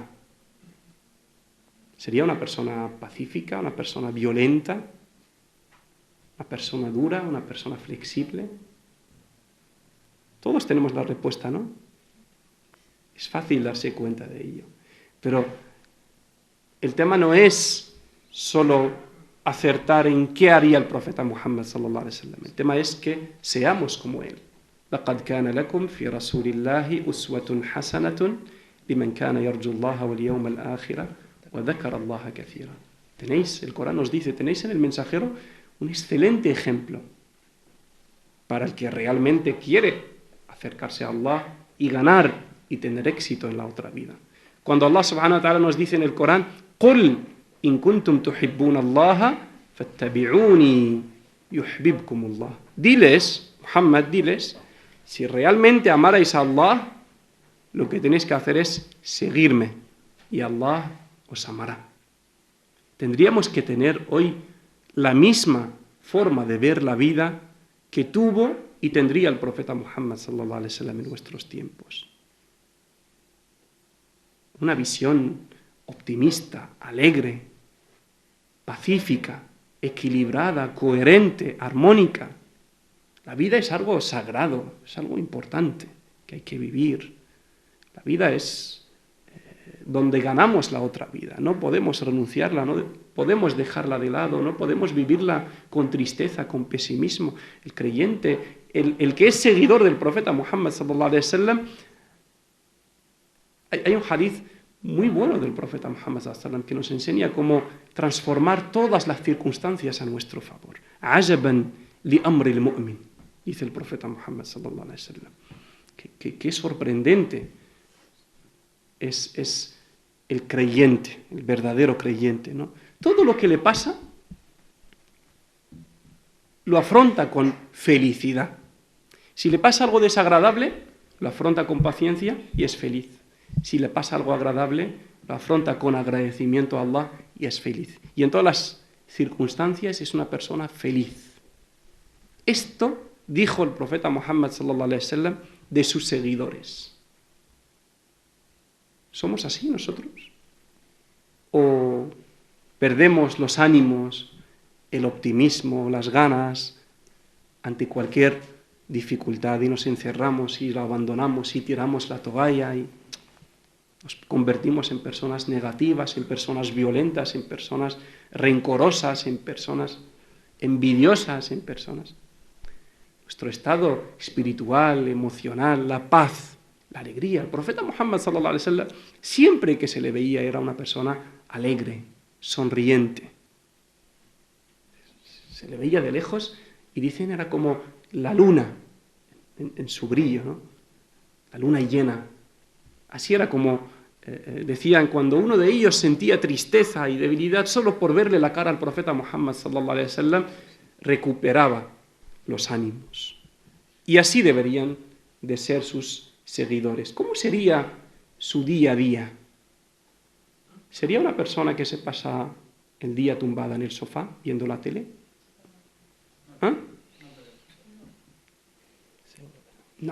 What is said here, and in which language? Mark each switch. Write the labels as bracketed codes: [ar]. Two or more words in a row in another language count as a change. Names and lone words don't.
[es] ¿Sería una persona pacífica, una persona violenta, una persona dura, una persona flexible? Todos tenemos la respuesta, ¿no? Es fácil darse cuenta de ello. Pero el tema no es solo acertar en qué haría el profeta Muhammad [ar] صلى الله عليه وسلم. [es] El tema es que seamos como él. [ar] لقد كان لكم في رسول الله أسوة حسنة لمن كان يرجو الله واليوم الآخر وذكر الله كثيرا. [es] Tenéis, el Corán nos dice, tenéis en el mensajero un excelente ejemplo para el que realmente quiere acercarse a Allah y ganar y tener éxito en la otra vida. Cuando Allah [ar] سبحانه وتعالى [es] nos dice en el Corán, [ar] قُلْ إِن كُنْتُمْ تُحِبُّونَ اللَّهَ فَاتَّبِعُونِي يُحْبِبْكُمُ اللَّهُ. [es] Diles, Muhammad, diles, si realmente amarais a Allah, lo que tenéis que hacer es seguirme y Allah os amará. Tendríamos que tener hoy la misma forma de ver la vida que tuvo y tendría el profeta Muhammad [ar] صلى الله عليه وسلم [es] en nuestros tiempos. Una visión optimista, alegre, pacífica, equilibrada, coherente, armónica. La vida es algo sagrado, es algo importante que hay que vivir. La vida es donde ganamos la otra vida. No podemos renunciarla, no podemos dejarla de lado, no podemos vivirla con tristeza, con pesimismo. El creyente, el que es seguidor del profeta Muhammad [ar] صلى الله عليه وسلم, [es] hay un hadith muy bueno del profeta Muhammad [ar] صلى الله عليه وسلم [es] que nos enseña cómo transformar todas las circunstancias a nuestro favor. [ar] عجبا لأمر المؤمن, [es] dice el profeta Muhammad [ar] صلى الله عليه وسلم. [es] Qué sorprendente es el creyente, el verdadero creyente, ¿no? Todo lo que le pasa lo afronta con felicidad. Si le pasa algo desagradable, lo afronta con paciencia y es feliz. Si le pasa algo agradable, lo afronta con agradecimiento a Allah y es feliz. Y en todas las circunstancias es una persona feliz. Esto dijo el profeta Muhammad [ar] صلى الله عليه وسلم [es] de sus seguidores. ¿Somos así nosotros? ¿O perdemos los ánimos, el optimismo, las ganas ante cualquier dificultad y nos encerramos y lo abandonamos y tiramos la toalla y nos convertimos en personas negativas, en personas violentas, en personas rencorosas, en personas envidiosas, en personas? Nuestro estado espiritual, emocional, la paz, la alegría. El profeta Muhammad [ar] صلى الله عليه وسلم, [es] siempre que se le veía, era una persona alegre, sonriente. Se le veía de lejos y dicen era como la luna en su brillo, ¿no? La luna llena. Así era como decían, cuando uno de ellos sentía tristeza y debilidad, solo por verle la cara al profeta Muhammad [ar] صلى الله عليه وسلم, [es] recuperaba los ánimos. Y así deberían de ser sus seguidores. ¿Cómo sería su día a día? ¿Sería una persona que se pasa el día tumbada en el sofá viendo la tele? ¿Ah? No.